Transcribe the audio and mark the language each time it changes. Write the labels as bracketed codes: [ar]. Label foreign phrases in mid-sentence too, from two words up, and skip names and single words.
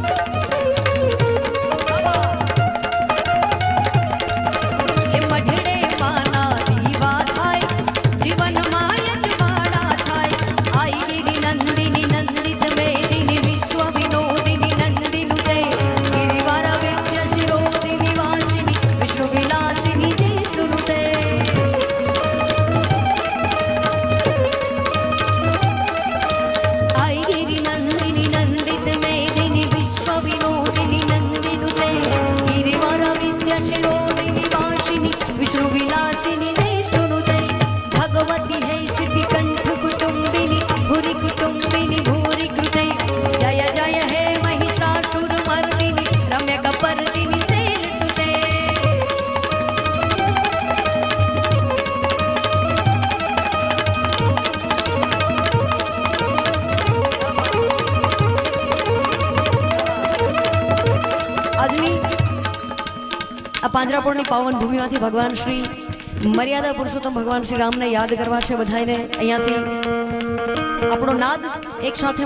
[gu] એ મઢડે માના દીવા થાય જીવનમાં અજવાળા થાય [sa] આઈ ગિરી નંદિની નંદિત મેદિની વિશ્વ વિનોદિની નંદિનુતે ગિરિવાર વિદ્ય શિરોદિની વાસિની વિષ્ણુ વિલાસિની દેશુનુતે विष्णु विलासिनी देशनुते भगवती है सिद्धि कंठ कुटुंबिनी भूरि कुटुंबिनी भूरि कृते जय जय हे महिषासुर मर्दिनी रम्य कपर्दिनी सेन सुते [gu] આજની આ પાંજરાપોળની પાવન ભૂમિમાંથી ભગવાન શ્રી મર્યાદા પુરુષોત્તમ ભગવાન શ્રી રામને યાદ કરવા છે બધાને અહીંયાથી આપણો નાદ એક સાથે